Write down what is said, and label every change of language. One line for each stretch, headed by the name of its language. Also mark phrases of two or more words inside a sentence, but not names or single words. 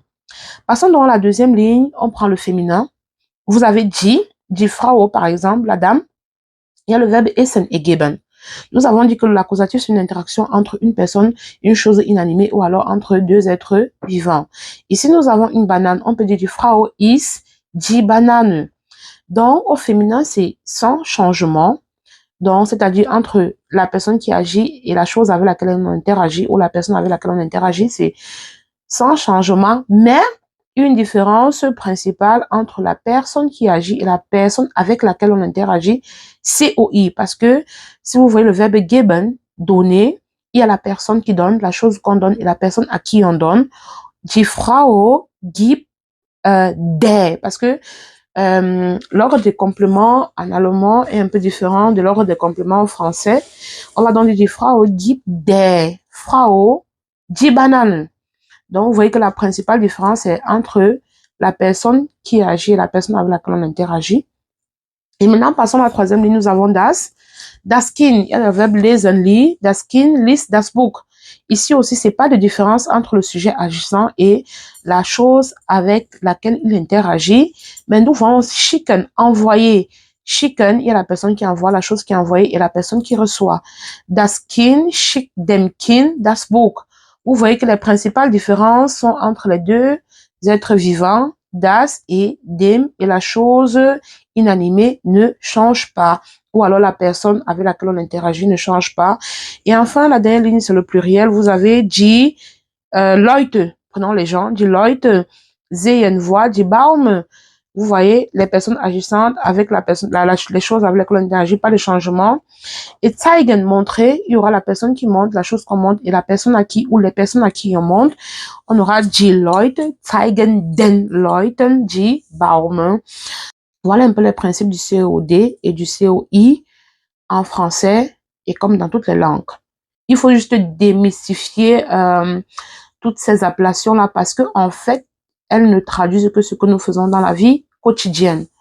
French: Passons dans la deuxième ligne, on prend le féminin. Vous avez
German: die Frau
French: par exemple, la dame. Il y a le verbe essen et geben. Nous avons dit que l'accusatif, c'est une interaction entre une personne, une chose inanimée ou alors entre deux êtres vivants. Ici, nous avons une banane. On peut dire
German: die Frau ist die Banane.
French: Donc, au féminin, c'est sans changement. Donc, c'est-à-dire entre la personne qui agit et la chose avec laquelle on interagit ou la personne avec laquelle on interagit, c'est sans changement, mais une différence principale entre la personne qui agit et la personne avec laquelle on interagit, c'est OI. Parce que si vous voyez le verbe geben, donner, il y a la personne qui donne, la chose qu'on donne et la personne à qui on donne.
German: Die Frau gibt der.
French: Parce que l'ordre des compléments en allemand est un peu différent de l'ordre des compléments en français. On va donc dire
German: die Frau gibt der Frau die Bananen.
French: Donc, vous voyez que la principale différence est entre la personne qui agit et la personne avec laquelle on interagit. Et maintenant, passons à la troisième ligne, nous avons das.
German: Das Kind,
French: il y a le verbe lesen,
German: das Kind liest das Buch.
French: Ici aussi, c'est pas de différence entre le sujet agissant et la chose avec laquelle il interagit. Mais nous voyons schicken, envoyer. Schicken, il y a la personne qui envoie, la chose qui est envoyée et la personne qui reçoit.
German: Das Kind schickt dem Kind das Buch.
French: Vous voyez que les principales différences sont entre les deux êtres vivants, das et dem, et la chose inanimée ne change pas. Ou alors la personne avec laquelle on interagit ne change pas. Et enfin, la dernière ligne, c'est le pluriel. Vous avez
German: die Leute,
French: prenons les gens,
German: die Leute sehen, voient, die Baum.
French: Vous voyez, les personnes agissantes avec la personne, les choses avec lesquelles on interagit, pas de changement. Et zeigen, montrer, il y aura la personne qui montre, la chose qu'on montre, et la personne à qui, ou les personnes à qui on montre. On aura
German: die Leute, zeigen den Leuten, die Baum.
French: Voilà un peu les principes du COD et du COI en français et comme dans toutes les langues. Il faut juste démystifier toutes ces appellations-là parce que en fait, elles ne traduisent que ce que nous faisons dans la vie quotidienne.